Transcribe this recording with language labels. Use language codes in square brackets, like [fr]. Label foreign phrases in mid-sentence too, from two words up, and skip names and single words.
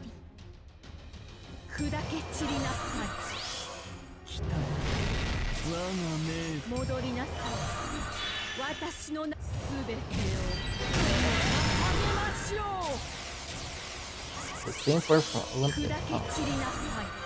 [ja] 砕け散りなさい. 戻りなさい. 私のすべてを [en] The same word from Olympic. [ja] 砕け散りなさい.